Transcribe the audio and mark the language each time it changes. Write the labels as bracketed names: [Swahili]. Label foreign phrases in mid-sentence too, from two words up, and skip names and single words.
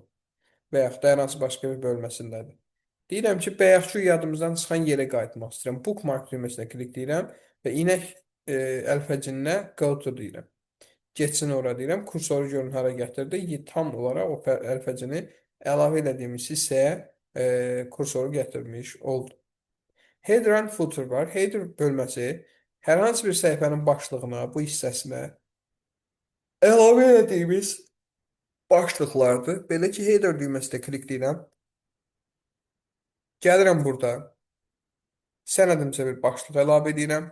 [Azerbaijani] Və yaxud da hər hansı başqa bir bölməsindədir. Deyirəm ki, bayaqki yadımızdan çıxan yerə qayıtmaq istəyirəm. Bookmark düyməsinə kliklədirəm və inək əlfəcininə [English] go to [Azerbaijani] deyirəm. Getsin ora deyirəm. Kursoru görün hara gətirdi. Tam olaraq o əlfəcini əlavə elədiyimiz hissəyə kursoru gətirmiş oldu. [English] Header and footer var. [Azerbaijani] Header bölməsi hər hansı bir səhifənin başlığına, bu hissəsinə əlavə etdiyimiz başlıqlardır. Belə ki, header düyməsinə klikləyirəm. Gəlirəm burada. Sənədimizə bir başlıq əlavə edirəm.